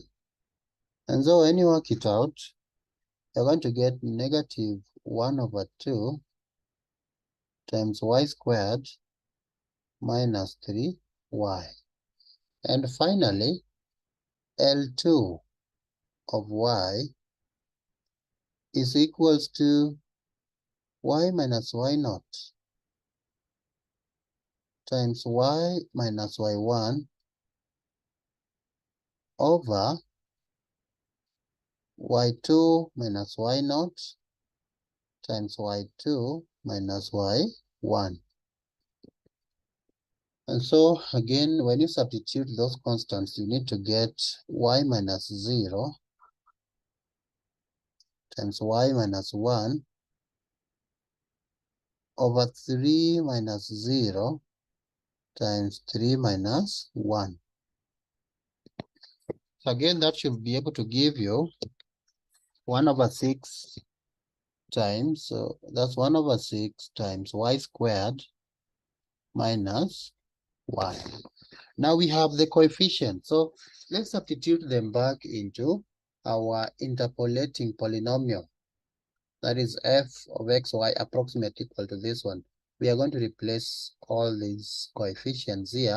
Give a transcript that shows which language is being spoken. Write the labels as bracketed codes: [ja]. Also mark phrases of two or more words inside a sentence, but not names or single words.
[en] And so when you work it out, you're going to get negative 1 over 2 times y squared minus 3y. And finally, L2 of y is equals to y minus y0 times y minus y1 over y2 minus y0 times y2 minus y1. And so again, when you substitute those constants, you need to get y minus 0 times y minus 1 over 3 minus 0 times 3 minus 1. So again, that should be able to give you 1 over 6 times, so that's 1 over 6 times y squared minus y. Now we have the coefficient. So let's substitute them back into our interpolating polynomial. That is f of xy approximately equal to this one. We are going to replace all these coefficients here.